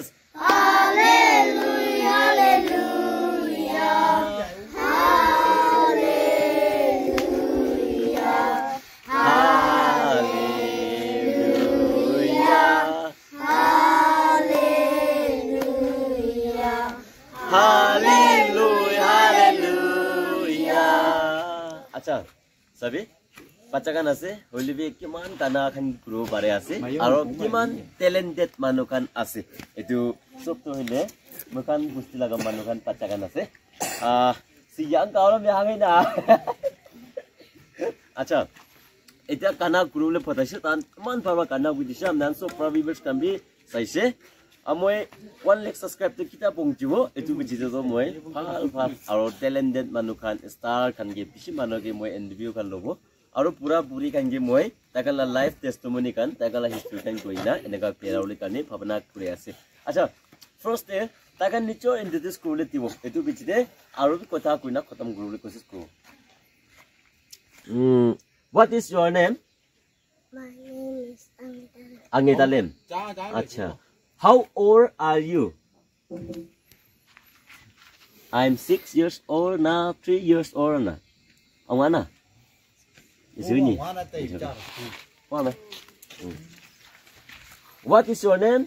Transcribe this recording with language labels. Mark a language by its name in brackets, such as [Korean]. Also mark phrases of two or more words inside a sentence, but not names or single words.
[English] Hallelujah, hallelujah, hallelujah, hallelujah, hallelujah, hallelujah. [Naga Pidgin] Acha, sabi bacha kan ase holi bi kiman tana khan grow bare ase aro kiman talented manu khan ase etu sob to hile mokan busti laga manu khan bacha kan ase si yang ka aro me hangai na acha eta kana grow le photaise tan man parwa kana budisam nan so probably kan bi saise amoi 1 lakh subscribe to kita pongjibo etu bijite to moi phal aro talented manu khan star khan ge bishi manu ge moi interview kan lobo aro pura puri kan ge moi takala [English] live testimony [Naga Pidgin] kan takala history kan koina eneka perauli kani bhavana kure ase acha [English] first day [Naga Pidgin] takan nicho introduce kurule tibo etu bijite aro bi kotha koina khatam kurule kosis ko [English] what is your name? My name is Angita Lem. Acha. How old are you? I'm 6 years old now, 3 years old now. Angana? Is it me? What is your name?